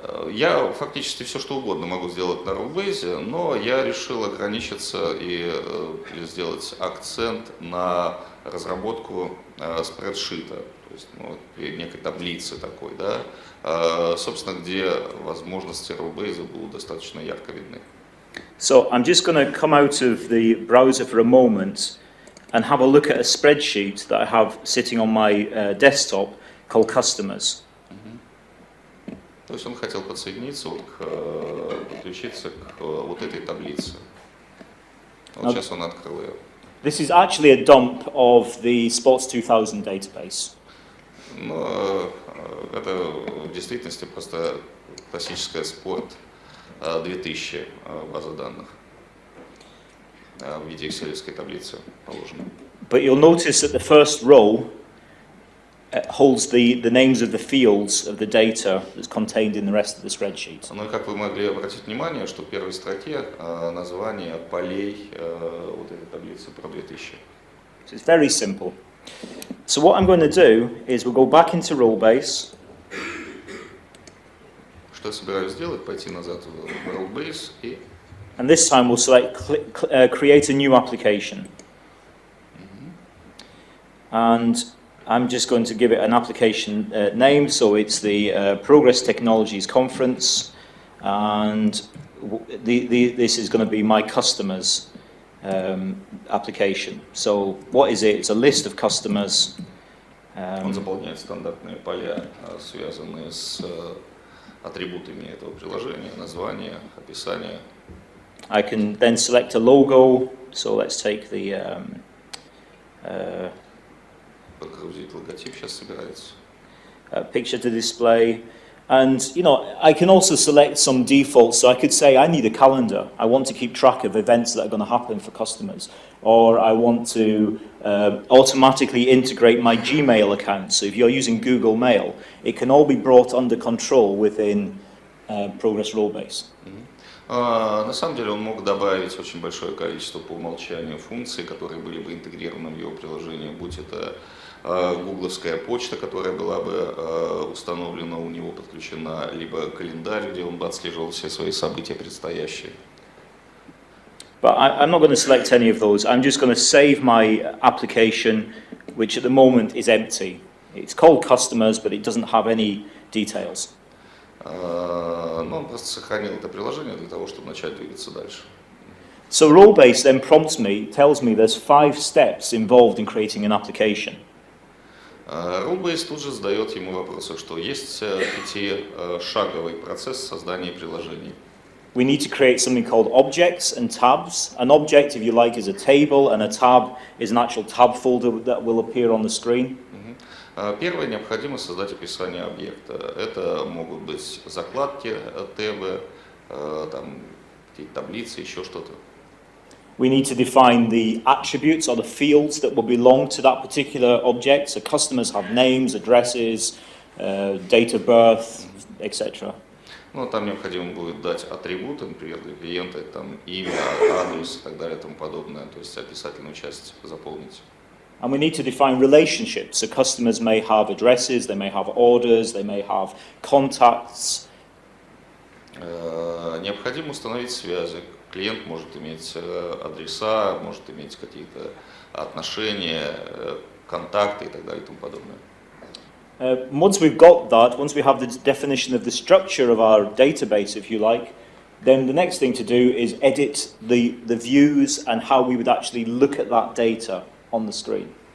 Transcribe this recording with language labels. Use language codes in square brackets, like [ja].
[ru] Я фактически все что угодно могу сделать на Rollbase, но я решил ограничиться и сделать акцент на разработку спредшита, то есть некой таблицы такой, да, собственно, где возможности Rollbase будут достаточно ярко видны. [en] So I'm just going to come out of the browser for a moment and have a look at a spreadsheet that I have sitting on my desktop called Customers. [ru] То есть он хотел подсоединиться, подключиться к вот этой таблице. Вот сейчас он открыл ее. [en] This is actually a dump of the Sports 2000 database. [ru] Но это в действительности просто классическая спорт 2000 база данных в виде экселевской таблицы положена. [en] But you'll notice that the first row holds the names of the fields of the data that's contained in the rest of the spreadsheet. [ru] Ну и как вы могли обратить внимание, что в первой строке название полей вот этой таблицы про 2000. [en] So it's very simple. So what I'm going to do is we'll go back into Rollbase. [ru] Что я собираюсь сделать? Пойти назад в Rollbase и... [en] And this time we'll select create a new application. And I'm just going to give it an application name, so it's the Progress Technologies Conference, and this is going to be my customers application. So what is it? It's a list of customers. [ru] Он заполняет стандартные поля, связанные с атрибутами этого приложения, название, описание. [en] I can then select a logo, so let's take the [ru] Подгрузить логотип сейчас собирается. [en] Picture to display, and I can also select some defaults. So I could say I need a calendar. I want to keep track of events that are going to happen for customers, or I want to automatically integrate my Gmail account. So if you're using Google Mail, it can all be brought under control within Progress Rollbase. [ru] На самом деле он мог добавить очень большое количество по умолчанию функций, которые были бы интегрированы в его приложение, будь это гугловская почта, которая была бы установлена у него, подключена, либо календарь, где он бы отслеживал все свои события предстоящие. [en] But I'm not going to select any of those. I'm just going to save my application, which at the moment is empty. It's called Customers, but it doesn't have any details. [ru] Но он просто сохранил это приложение для того, чтобы начать двигаться дальше. [en] So Rollbase then tells me there's 5 steps involved in creating an application. [ru] Rollbase тут же задает ему вопрос, что есть 5-шаговый процесс создания приложений. [en] We need to create something called objects and tabs. An object, if you like, is a table, and a tab is an actual tab folder that will appear on the screen. [ru] Первое, необходимо создать описание объекта. Это могут быть закладки, табы, там, таблицы, еще что-то. [en] We need to define the attributes or the fields that will belong to that particular object. So customers have names, addresses, date of birth, etc. [ru] Ну, там необходимо будет дать атрибуты, например, для клиента, там, имя, адрес и так далее и тому подобное, то есть описательную часть заполнить. [en] And we need to define relationships. So customers may have addresses, they may have orders, they may have contacts. [ru] Необходимо установить связи. Клиент может иметь адреса, может иметь какие-то отношения, контакты и так далее и тому подобное. [en] Once we've got that, once we have the definition of the structure of our database, if you like, then the next thing to do is edit the views and how we would actually look at that data on the screen.